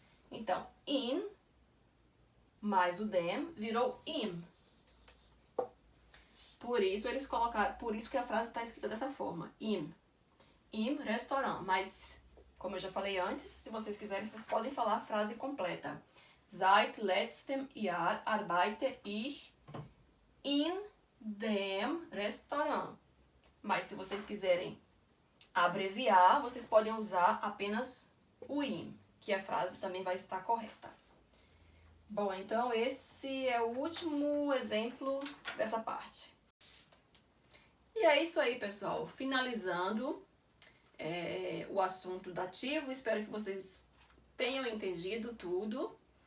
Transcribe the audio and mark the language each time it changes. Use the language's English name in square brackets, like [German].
[Portuguese] Então, in mais o dem virou im. Por isso eles colocaram, por isso que a frase está escrita dessa forma, [German] im restaurant. [Portuguese] Mas, como eu já falei antes, se vocês quiserem, vocês podem falar a frase completa. [German] Seit letztem Jahr arbeite ich in dem Restaurant. [Portuguese] Mas se vocês quiserem abreviar, vocês podem usar apenas o im, que a frase também vai estar correta. Bom, então esse é o último exemplo dessa parte. E é isso aí, pessoal. Finalizando o assunto dativo, espero que vocês tenham entendido tudo.